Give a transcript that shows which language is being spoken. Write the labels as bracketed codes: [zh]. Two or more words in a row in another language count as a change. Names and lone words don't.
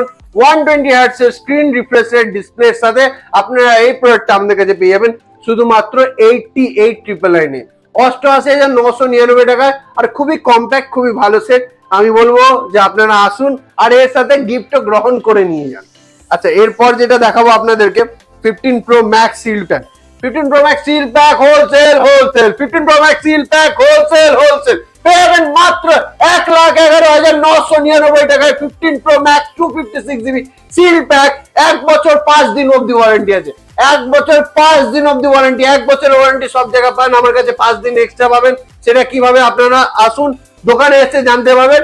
[bn] 120 হার্টজ এর [en] screen refresh display [bn] সাথে আপনারা এই প্রোডাক্টটা আমাদের কাছে পেয়ে যাবেন শুধুমাত্র 88,999 এ, 88,999 টাকায়, আর খুবই কম্প্যাক্ট, খুবই ভালো সেট। আমি বলবো যে আপনারা আসুন আর এর সাথে গিফটও গ্রহণ করে নিয়ে যান। আচ্ছা, এরপর যেটা দেখাবো আপনাদেরকে 15 Pro Max Seal Pack। 15 Pro Max Seal Pack হোলসেল 15 Pro Max Seal Pack হোলসেল পেয়ে যাবেন মাত্র 1,11,999 টাকায় 15 Pro Max 256GB Seal Pack। 1 বছর 5 দিন অবধি ওয়ারেন্টি আছে, 1 বছর 5 দিন অবধি ওয়ারেন্টি। 1 বছরের ওয়ারেন্টি সব জায়গায় পান, আমার কাছে 5 দিন এক্সট্রা পাবেন। সেটা কিভাবে আপনারা আসুন দোকানে এসে জানতে পারবেন।